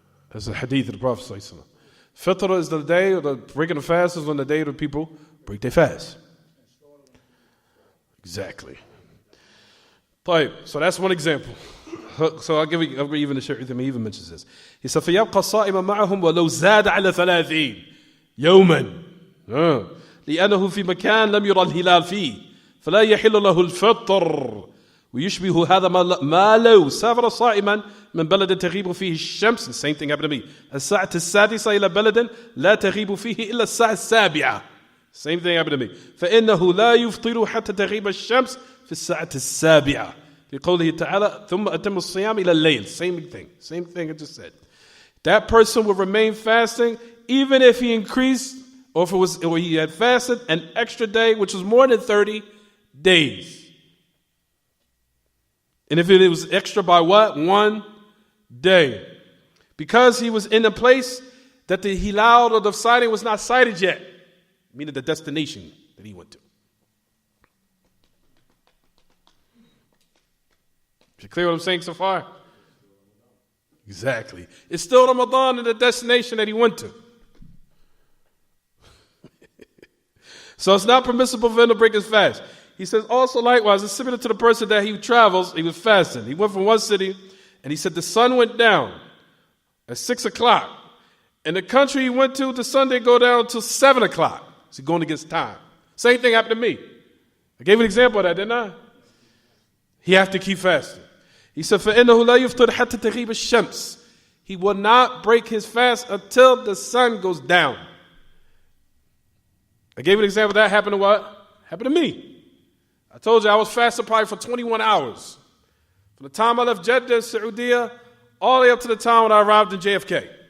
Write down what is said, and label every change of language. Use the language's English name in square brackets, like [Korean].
[English] That's a hadith of the Prophet sallallahu alaihi wasallam. Fitr is the day, or the breaking the fast is when the day the people break their fast. Exactly. So that's one example. So I'll give you even the Shaykh even mentions this. [Arabic] He said, فَيَبْقَ الصَّائِمَ مَعَهُمْ وَلَوْ زَادَ عَلَى 30 يَوْمًا لأنه في مكان لم يرى الهلال فيه فلا يحل له الفطر ويشبه هذا ما لو سافر صائما من بلد تغيب فيه الشمس. [English] The same thing happened to me. [Arabic] الساعة السادسة إلى بلد لا تغيب فيه إلا الساعة السابعة. [English] Same thing happened to me. [Arabic] فإنه لا يفطر حتى تغيب الشمس في الساعة السابعة. في قوله تعالى ثم أتم الصيام إلى الليل. [English] Same thing I just said. That person will remain fasting even if he increased or he had fasted an extra day, which was more than 30 days. And if it was extra by what? 1 day. Because he was in a place that the hilal or the sighting was not sighted yet, meaning the destination that he went to. Is it clear what I'm saying so far? Exactly. It's still Ramadan and the destination that he went to. So it's not permissible for him to break his fast. He says also likewise, it's similar to the person that he travels, he was fasting. He went from one city and he said the sun went down at 6 o'clock. In the country he went to, the sun didn't go down until 7 o'clock. So he's going against time. Same thing happened to me. I gave an example of that, didn't I? He have to keep fasting. He said, [Arabic] فَإِنَّهُ لَا يُفْطِرْ حَتَّى تَغِيبَ الشَّمْسِ. [English] He will not break his fast until the sun goes down. I gave an example of that happened to what? Happened to me. I told you I was fasting probably for 21 hours. From the time I left Jeddah, Saudi, all the way up to the time when I arrived in JFK.